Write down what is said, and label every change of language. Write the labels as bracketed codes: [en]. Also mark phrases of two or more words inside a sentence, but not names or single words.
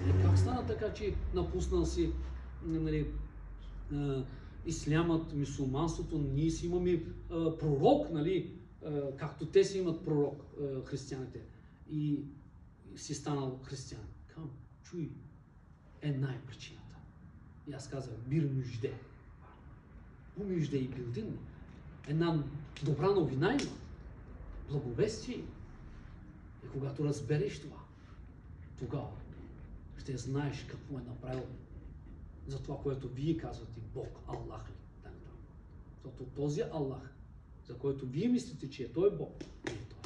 [bg] Как стана така, че напуснал си ислямът, мюсюлманството, ние си имаме пророк, както те си имат пророк, християните, и си станал християн. Чуй, една е причината. И аз казах, [tr] bir müjde. Bu müjdeyi bildin mi? [bg] Една добра новина има. Благовестие. И когато разбереш това, тогава ще знаеш какво е направил за това, което вие казвате Бог, Аллах ли. Защото този Аллах, за който вие мислите, че Той е Бог, не е Той.